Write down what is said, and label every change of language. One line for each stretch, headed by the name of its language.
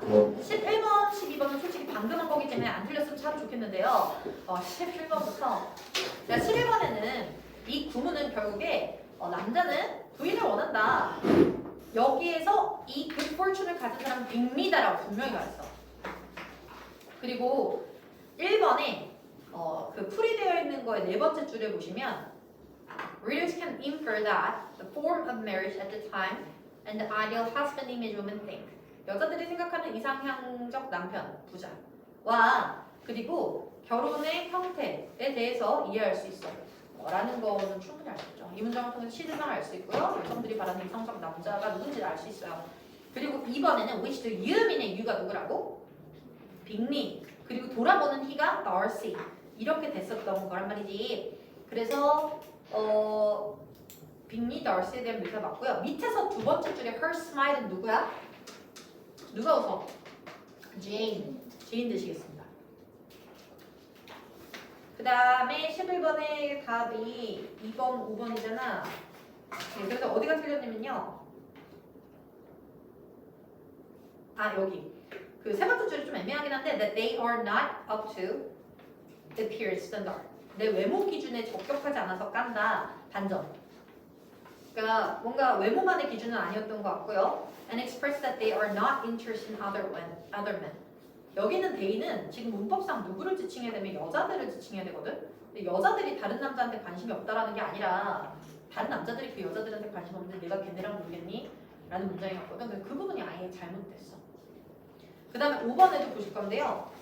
Korean: 11번, 12번은 솔직히 방금 한 거기 때문에 안 틀렸으면 참 좋겠는데요. 11번부터 11번에는 이 구문은 결국에 남자는 부인을 원한다. 여기에서 이 good fortune을 가진 사람은 빅리다라고 분명히 말했어. 그리고 1번에 그 풀이되어 있는 거의 네 번째 줄에 보시면
English: readers can infer that the form of marriage at the time and the ideal husband image women think.
Korean: 여자들이 생각하는 이상향적 남편, 부자와 그리고 결혼의 형태에 대해서 이해할 수 있어. 라는 거는 충분히 알 수 있죠. 이 문장을 통해서 시대상을 알 수 있고요. 여성들이 바라는 이상적 남자가 누군지를 알 수 있어요. 그리고 2번에는
English: which the
Korean: 유민의 유가 누구라고? 빅리. 그리고 돌아보는 he가 Darcy. 이렇게 됐었던 거란 말이지. 그래서 빅리 Darcy에 대한 묘사 맞고요. 밑에서 두 번째 줄에 her smile은 누구야? 누가 웃어? Jane. Jane 되시겠습니다. 그 다음에 11번의 답이 2번, 5번이잖아. 네, 그래서 어디가 틀렸냐면요. 여기 그 세 번째 줄이 좀 애매하긴 한데
English: that they are not up to the peer standard.
Korean: 내 외모 기준에 적격하지 않아서 깐다. 반점. 그러니까 뭔가 외모만의 기준은 아니었던 것 같고요.
English: And express that they are not interested in other men.
Korean: 여기는 they는 지금 문법상 누구를 지칭해야 되면 여자들을 지칭해야 되거든. 근데 여자들이 다른 남자한테 관심이 없다라는 게 아니라 다른 남자들이 그 여자들한테 관심 없는데 내가 걔네랑 놀겠니? 라는 문장이 왔거든. 근데 그 부분이 아예 잘못됐어. 그 다음에 5번에도 보실 건데요.